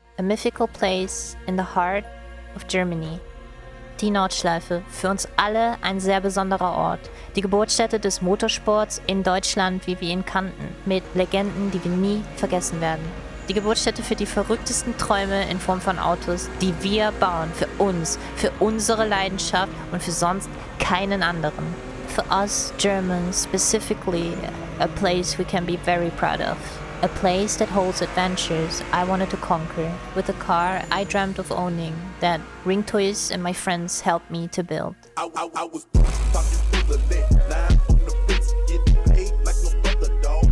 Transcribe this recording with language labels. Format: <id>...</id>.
<en>a mythical place in the heart of Germany.</en> <de>Die Nordschleife, für uns alle ein sehr besonderer Ort. Die Geburtsstätte des Motorsports in Deutschland, wie wir ihn kannten, mit Legenden, die wir nie vergessen werden. Die Geburtsstätte für die verrücktesten Träume in Form von Autos, die wir bauen, für uns, für unsere Leidenschaft und für sonst keinen anderen.</de> <en>For us Germans specifically, a place we can be very proud of. A place that holds adventures I wanted to conquer with a car I dreamt of owning that Ringtoys and my friends helped me to build. I was talking to the net, line on the bricks, getting paid like a brother, dog.</en>